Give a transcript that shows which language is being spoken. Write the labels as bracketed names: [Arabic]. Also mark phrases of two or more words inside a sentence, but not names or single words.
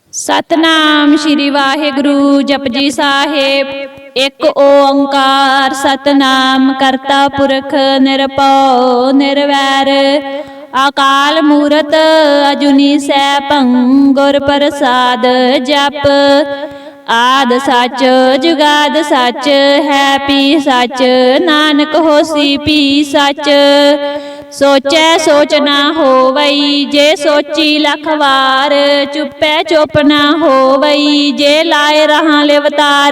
[Punjabi] ਸਤਿਨਾਮ ਸ੍ਰੀ ਵਾਹਿਗੁਰੂ ਜਪੁਜੀ ਸਾਹਿਬ। ਇਕ ਓਅੰਕਾਰ ਸਤਿਨਾਮ ਕਰਤਾ ਪੁਰਖੁ ਨਿਰਭਉ ਨਿਰਵੈਰੁ। ਅਕਾਲ ਮੂਰਤਿ ਅਜੂਨੀ ਸੈਭੰ ਗੁਰ ਪ੍ਰਸਾਦਿ ਜਪੁ। ਆਦਿ ਸਚੁ ਜੁਗਾਦਿ ਸਚੁ ਹੈ ਭੀ ਸਚੁ ਨਾਨਕ ਹੋਸੀ ਭੀ ਸਚੁ। ਸੋਚੈ ਸੋਚਿ ਨ ਹੋਵਈ ਜੇ ਸੋਚੀ ਲਖ ਵਾਰ। ਚੁਪੈ ਚੁਪ ਨ ਹੋਵਈ ਜੇ ਲਾਇ ਰਹਾ ਲਿਵ ਤਾਰ।